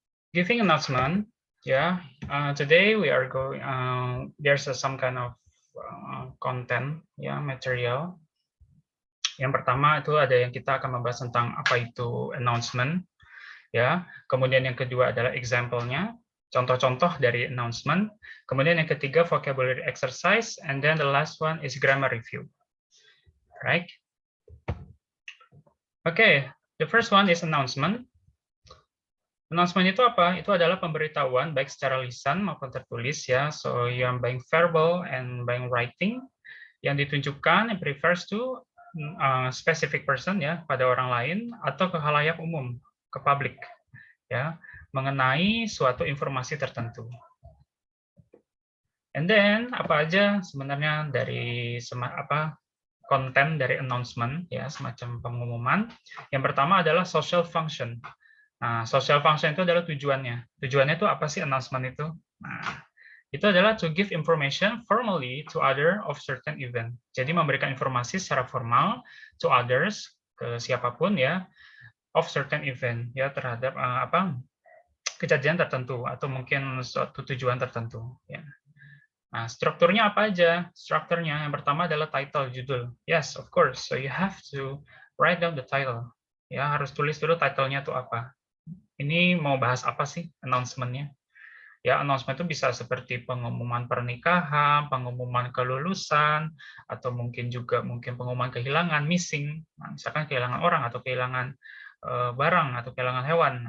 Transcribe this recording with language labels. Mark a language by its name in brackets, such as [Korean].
[English] Giving announcement, yeah. Today we are going. There's some kind of content, ya, material. [Indonesian] Yang pertama itu ada yang kita akan membahas tentang apa itu announcement, ya. Kemudian yang kedua adalah example-nya, contoh-contoh dari announcement. Kemudian yang ketiga [English] vocabulary exercise, and then the last one is grammar review. Right? Okay, the first one is announcement. [Indonesian] Announcement itu apa? Itu adalah pemberitahuan baik secara lisan maupun tertulis ya. So yang baik verbal and baik writing yang ditunjukkan [English] it refers to specific person [Indonesian] ya, pada orang lain atau ke khalayak umum, ke publik ya, mengenai suatu informasi tertentu. [English] And then [Indonesian] apa aja sebenarnya dari konten dari announcement ya, semacam pengumuman. Yang pertama adalah social function. Nah, social function itu adalah tujuannya. Tujuannya itu apa sih [English] announcement itu? [Indonesian] Nah, itu adalah [English] to give information formally to other of certain event. [Indonesian] Jadi memberikan informasi secara formal [English] to others, [Indonesian] ke siapapun ya, [English] of certain event [Indonesian] ya, terhadap kejadian tertentu atau mungkin suatu tujuan tertentu ya. Nah, strukturnya apa aja? Strukturnya yang pertama adalah title, judul. [English] Yes, of course. So you have to write down the title. [Indonesian] Ya, harus tulis dulu title-nya itu apa. Ini mau bahas apa sih announcement-nya? Ya, announcement itu bisa seperti pengumuman pernikahan, pengumuman kelulusan, atau mungkin pengumuman kehilangan, missing. Nah, misalkan kehilangan orang atau kehilangan barang atau kehilangan hewan.